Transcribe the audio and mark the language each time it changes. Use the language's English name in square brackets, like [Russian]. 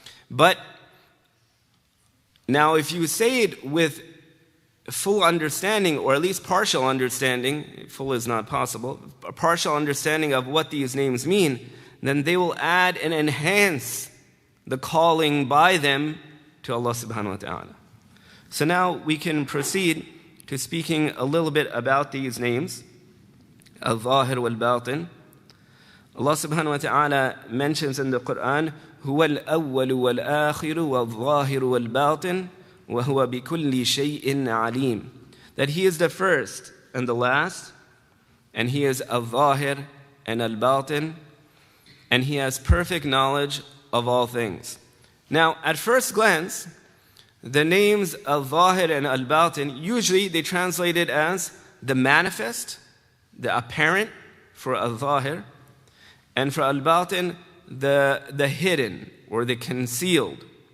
[English] But now if you say it with full understanding, or at least partial understanding, full is not possible, a partial understanding of what these names mean, then they will add and enhance the calling by them to Allah subhanahu wa ta'ala. So now we can proceed to speaking a little bit about these names, Al-Zahir wal-Batin. [Arabic] Allah subhanahu wa ta'ala mentions in the Quran, هُوَ الْأَوَّلُ وَالْآخِرُ وَالظَّاهِرُ وَالْبَاطِنُ وَهُوَ بِكُلِّ شَيْءٍ عَلِيمٌ. [English] That He is the first and the last, and He is Al-Zahir and Al-Batin, and He has perfect knowledge of all things. Now, at first glance, the names Al-Zahir and Al-Batin, usually they translate it as the manifest, the apparent for Al-Zahir, and for Al-Batin, the hidden or the concealed.